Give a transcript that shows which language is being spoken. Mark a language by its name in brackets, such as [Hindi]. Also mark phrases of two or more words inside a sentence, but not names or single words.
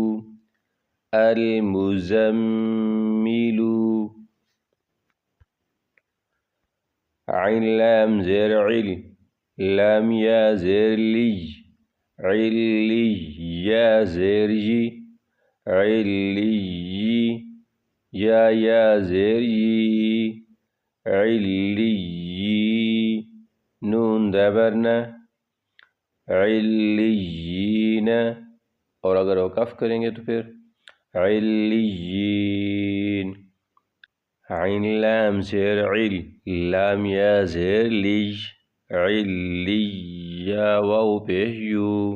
[Urdu] المزملو، عین لام زیر عل، لام یا زیر لی، علی یا زیر جی، علی یا زیر ی، علی نون زبر نہ، علیین، اور اگر وقف کریں گے تو پھر علیین، عین لام زیر عل، لام یا زیر لی، علی یا واو پیش یو،